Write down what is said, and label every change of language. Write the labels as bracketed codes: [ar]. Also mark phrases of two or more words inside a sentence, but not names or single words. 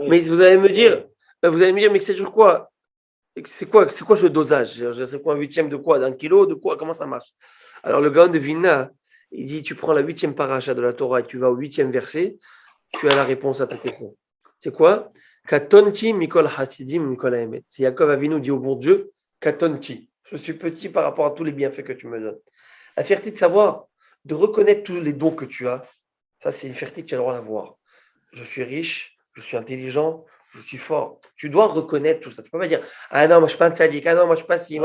[fr] Mais vous allez me dire, mais c'est sur quoi? C'est quoi ce dosage? C'est quoi 1/8 de quoi? D'un kilo? De quoi? Comment ça marche? Alors le Gaon de Vilna, il dit tu prends la 8e paracha de la Torah et tu vas au 8e verset, tu as la réponse à ta question. C'est quoi? [he] קטנתי מכל החסדים מכל האמת. [fr] C'est Yaakov Avinu dit au bon Dieu, Katonti, je suis petit par rapport à tous les bienfaits que tu me donnes. La fierté de savoir, de reconnaître tous les dons que tu as, ça c'est une fierté que tu as le droit d'avoir. Je suis riche, je suis intelligent, je suis fort. Tu dois reconnaître tout ça. Tu ne peux pas dire ah non, moi je ne suis pas un tzaddik, ah non, moi je ne suis pas si.